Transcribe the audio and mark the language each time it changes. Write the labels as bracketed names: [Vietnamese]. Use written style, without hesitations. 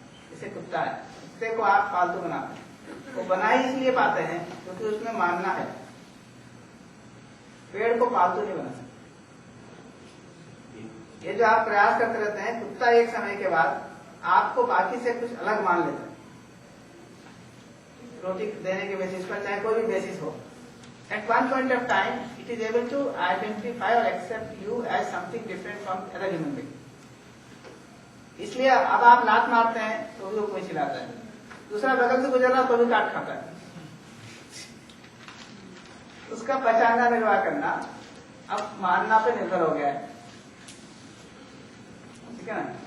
[Hindi] जैसे कुत्ता है, कुत्ते को आप पालतू बनाते हैं, वो बना ही इसलिए पाते हैं क्योंकि उसमें मानना है, पेड़ को पालतू नहीं बना सकते। ये जो आप प्रयास करते रहते हैं, कुत्ता एक समय के बाद आपको बाकी से कुछ अलग मान लेता है, रोटी देने के बेसिस पर, चाहे कोई भी बेसिस हो। [English] At one point of time, it is able to identify or accept you as something different from other human being. [Hindi] इसलिए अब आप लात मारते हैं तो भी वो कोई चिल्लाता है, दूसरा बगल से गुजर रहा तो भी काट खाता है। उसका पहचानना निर्वाह करना अब मानना पे निर्भर हो गया है, ठीक है ना।